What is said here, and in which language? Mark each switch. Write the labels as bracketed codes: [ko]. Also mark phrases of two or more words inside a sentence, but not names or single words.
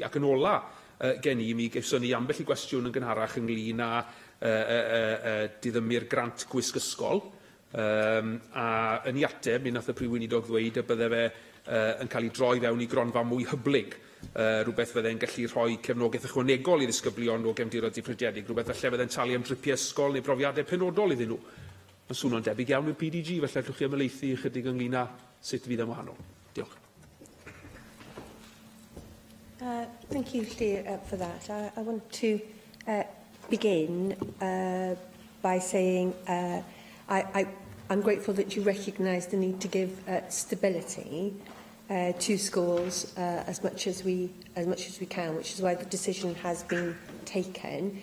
[cy] Ac yn ola gen i, mi gefson ni ambell i gwestiwn yn gynharach ynglyn â diddymu'r grant gwisg ysgol, A yn ei ateb, mi nath y Prif Weinidog ddweud y bydde fe yn cael ei droi fewn i gronfa mwy hyblyg, rhywbeth fydde'n gallu rhoi cefnogaeth ychwanegol i ddisgyblion o gefndiroedd diffrydiedig, rhywbeth falle fydde'n talu am dripiau ysgol neu brofiadau penodol iddyn nhw. Mae'n swnio'n debyg iawn i'r PDG, felly allwch chi ymelaethu ychydig ynglyn â sut fydd yn wahanol. Diolch. [en] Thank you, Lle, for that. I want to begin by saying I'm grateful that you recognise the need to give stability to schools as much as we can, which is why the decision has been taken.